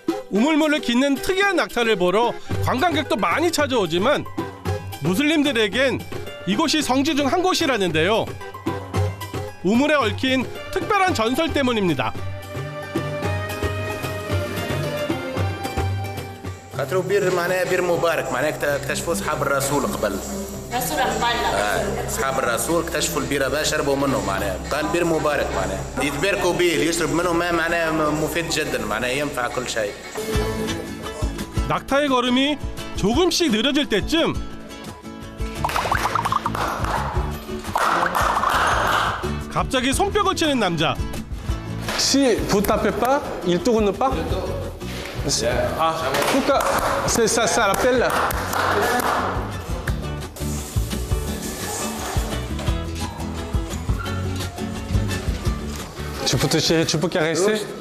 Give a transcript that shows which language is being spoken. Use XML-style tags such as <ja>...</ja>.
<ko>우물물을 깃는 특이한 낙타를 보러 관광객도 많이 찾아오지만 무슬림들에겐 이곳이 성지 중 한 곳이라는데요. 우물에 얽힌 특별한 전설 때문입니다.</ko> <ar>خاطروا بير معناها بير مبارك معناها اكتشفوا اصحاب الرسول قبل رسول الله اصحاب الرسول اكتشفوا البير هذا شربوا منه معناها قال بير مبارك معناها يتباركوا به يشرب منه ماء معناها مفيد جدا معناها ينفع كل شيء.</ar> <ko>낙타의 걸음이 조금씩 느려질 때쯤 갑자기 손뼉을 치는 남자.</ko> <fr>Si vous tapez pas, il tourne pas. Ah, pourquoi c'est ça l'appelle là. Tu peux toucher, tu peux caresser?</fr>